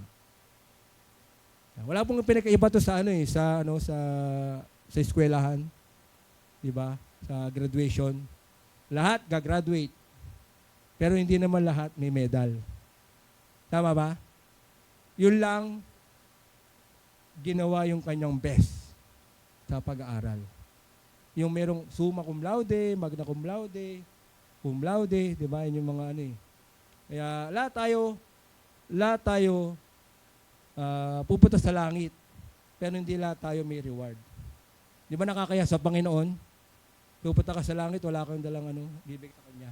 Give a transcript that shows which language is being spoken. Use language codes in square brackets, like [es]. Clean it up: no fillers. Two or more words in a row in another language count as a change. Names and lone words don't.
[tl] Wala pong pinakaiba to sa sa eskwelahan, 'di ba? Sa graduation. Lahat gagraduate. Pero hindi naman lahat may medal. Tama ba? Yun lang ginawa yung kanyang best sa pag-aaral. Yung merong [la] summa cum laude, magna cum laude, [tl] 'di ba? Yun yung mga ano eh. Kaya lahat tayo pupunta sa langit. Pero hindi lahat tayo may reward. Di ba nakakaya sa Panginoon? Pupunta ka sa langit, wala kang dalang bibigay sa Kanya.